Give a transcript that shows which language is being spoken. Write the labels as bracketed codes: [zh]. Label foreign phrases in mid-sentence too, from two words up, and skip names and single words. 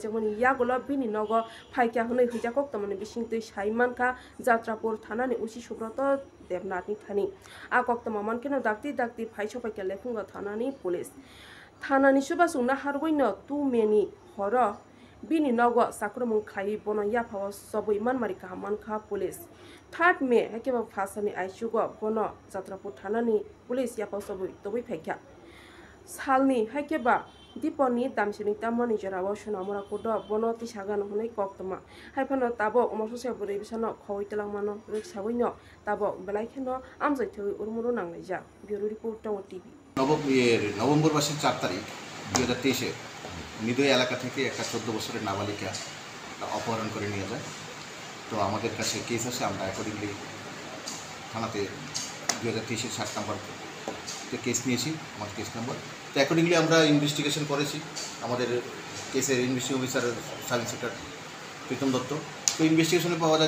[trp] jamoni yagulo bini nogo phaikya hunai hujakok tamani bisingtui saimanka Jatrapur thanani usi subroto Devnathni thani a koktama mankeno dakti phaisopaikya lefunga thanani police thanani subasungna hargoino 2 meni horo bini nogo sakromung khlai bono yaphawa sabui manmari kahamanka police 3 May hakeba phasani aisugo bono Jatrapur thanani police yaphawa sabui tobui phaikya salni hakeba Diponi damsini tamani jarawo sunamura kodo bono tisagan hunai koktoma haifano tabo umar sosial beri bisano khawi telangmano riksawino tabo belaikeno amjai thoi urmuru nanglaija [en] bureau report [trp] Tower TV [bn] নভেম্বর মাসের 4 তারিখ 2023 নিদয় এলাকা থেকে একটা 14 বছরের নাবালিকা অপহরণ করে নিয়ে যায় তো আমাদের কাছে কেস আছে আমরা অ্যাকর্ডিংলি থানাতে 2023 7 নম্বর কেস নিয়েছি আমার [en] case number [bn] তো অ্যাকর্ডিংলি আমরা ইনভেস্টিগেশন করেছি আমাদের কেসের [en] investigation officer sub inspector [bn] প্রীতম দত্ত তো ইনভেস্টিগেশনে পাওয়া যায়